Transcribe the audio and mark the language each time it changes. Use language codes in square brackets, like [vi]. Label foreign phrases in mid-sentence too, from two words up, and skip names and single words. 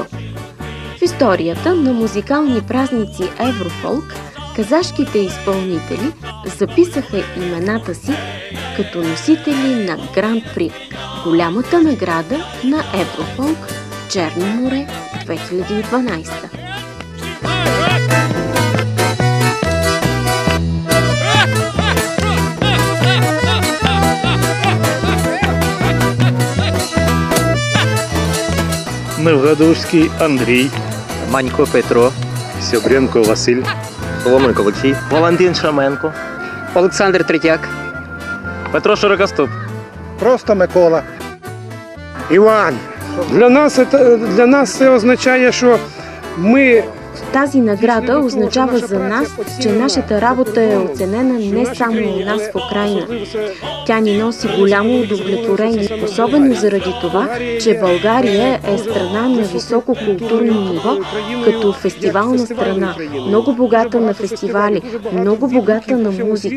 [bg] В историята на музикални празници Еврофолк казашките изпълнители записаха имената си като носители на Гран-при, голямата награда на Еврофолк Черно море 2012. Новградовски Андрей, Манько Петро, Сябренко Василь, Соломенко Олексій, Валентин Шраменко, Олександр Третяк, Петро Широкоступ, просто Микола. Іван. [uk] Для нас це означає, що ми... [bg] Тази награда означава за нас, че нашата работа е оценена не само у нас в Украйна. Тя ни носи голямо удовлетворение, особено заради това, че България е страна на високо културно ниво, като фестивална страна, много богата на фестивали, много богата на музика.